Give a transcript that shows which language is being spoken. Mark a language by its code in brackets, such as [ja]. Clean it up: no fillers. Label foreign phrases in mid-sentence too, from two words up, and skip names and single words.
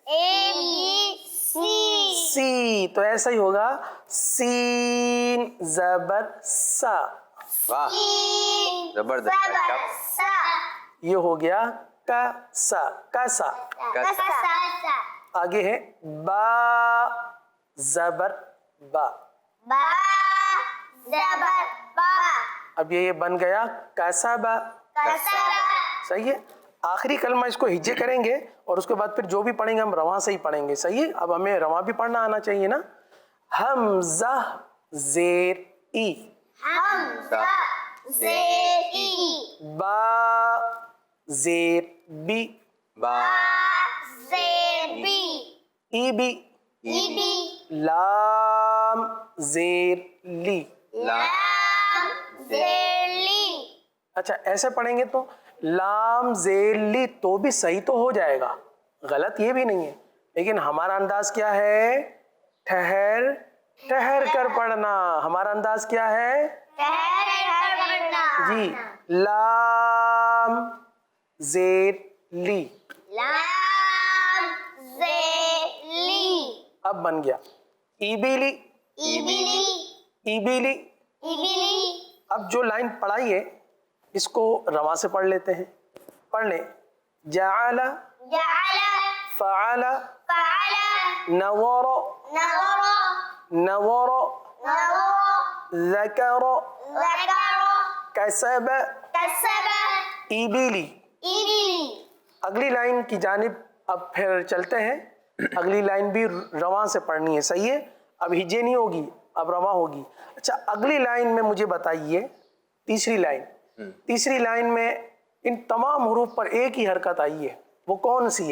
[ur] سی، تو ایسا ہی ہوگا، سین زبر سا۔ واہ زبردست، یہ ہو گیا کا سا، کا سا۔ آگے ہے با زبر با. با زبر با. اب یہ بن گیا کسبا. کسبا. صحیح ہے. آخری کلمہ اس کو ہجے کریں گے اور اس کے بعد پھر جو بھی پڑھیں گے ہم رواں سے ہی پڑھیں گے. صحیح ہے. اب ہمیں رواں بھی پڑھنا آنا چاہیے نا. حمزہ زیر ای. حمزہ زیر ای. با زیر بی. با زیر بی. ای بی. ای بی. لام زیر لی. لام زیر لی. اچھا ایسے پڑھیں گے تو لام زیر لی تو بھی صحیح تو ہو جائے گا, غلط یہ بھی نہیں ہے, لیکن ہمارا انداز کیا ہے؟ ٹھہر ٹھہر کر پڑھنا. ہمارا انداز کیا ہے؟ ٹھہر پڑھنا. جی. لام زیر لی. لام زیر لی. اب بن گیا ای بی لی. ای بی لی. ای بی لی. ای بی لی. اب جو لائن پڑھائی ہے اس کو رواں سے پڑھ لیتے ہیں. پڑھ لیں. جعل جعل. فعل فعل. نور نظر. نور نظر. ذکر ذکر. کسب کسب. ای بی لی. ای بی لی. اگلی لائن کی جانب اب پھر چلتے ہیں. اگلی لائن بھی رواں سے پڑھنی ہے. صحیح ہے. اب ہجے نہیں ہوگی, اب رواں ہوگی. اچھا اگلی لائن میں مجھے بتائیے, تیسری لائن. تیسری لائن میں ان تمام حروف پر ایک ہی حرکت آئی ہے, وہ کون سی ہے؟